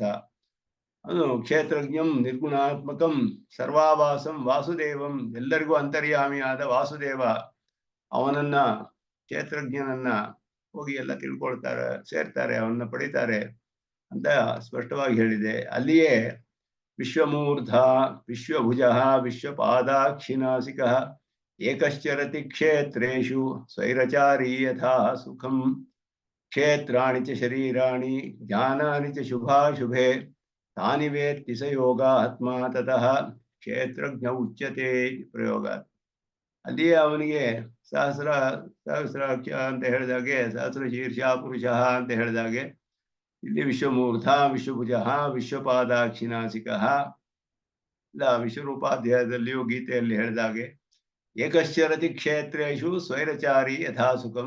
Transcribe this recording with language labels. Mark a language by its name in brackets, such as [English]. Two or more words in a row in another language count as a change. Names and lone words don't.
[Kannada] ಅದು [Sanskrit] ಕ್ಷೇತ್ರಜ್ಞಂ ನಿರ್ಗುಣಾತ್ಮಕಂ ಸರ್ವಾವಾಸಂ ವಾಸುದೇವಂ, [Kannada] ಎಲ್ಲರಿಗೂ ಅಂತರ್ಯಾಮಿಯಾದ ವಾಸುದೇವ ಅವನನ್ನ ಕ್ಷೇತ್ರಜ್ಞನನ್ನ ಹೋಗಿ ಎಲ್ಲ ತಿಳ್ಕೊಳ್ತಾರೆ, ಸೇರ್ತಾರೆ, ಅವನ್ನ ಪಡಿತಾರೆ ಅಂತ ಸ್ಪಷ್ಟವಾಗಿ ಹೇಳಿದೆ. [Sanskrit] ಅಲ್ಲಿಯೇ ವಿಶ್ವಮೂರ್ಧ ವಿಶ್ವಭುಜ ವಿಶ್ವಪಾದಾಕ್ಷಿನಾಸಿಕ ಏಕಶ್ಚರತಿ ಕ್ಷೇತ್ರೇಷು ಸ್ವೈರಚಾರಿ ಯಥಾ ಸುಖಂ ಕ್ಷೇತ್ರಾಣಿ ಚ ಶರೀರಾಣಿ ಜ್ಞಾನಾನಿ ಚ ಶುಭಾಶುಭೆ ತಾನಿ ವೇತ್ತಿ ಸ ಯೋಗಾತ್ಮ ತತಃ ಕ್ಷೇತ್ರಜ್ಞ ಉಚ್ಯತೆ ಪ್ರಯೋಗ. [Kannada] ಅಲ್ಲಿಯೇ ಅವನಿಗೆ ಸಹಸ್ರಾಕ್ಷ ಅಂತ ಹೇಳಿದಾಗೆ, [Sanskrit] ಸಹಸ್ರ ಶೀರ್ಷ ಪುರುಷ [Kannada] ಅಂತ ಹೇಳಿದಾಗೆ, ಇಲ್ಲಿ [Sanskrit] ವಿಶ್ವಮೂರ್ಧ ವಿಶ್ವಭುಜ ವಿಶ್ವಪಾದಾಕ್ಷಿನಾಸಿಕ [Kannada] ಇಲ್ಲ ವಿಶ್ವರೂಪಾಧ್ಯಾಯದಲ್ಲಿಯೂ ಗೀತೆಯಲ್ಲಿ ಹೇಳಿದಾಗೆ, [Sanskrit] ಏಕಶ್ಚರತಿ ಕ್ಷೇತ್ರೇಷು ಸ್ವೈರಚಾರಿ ಯಥಾ ಸುಖಂ.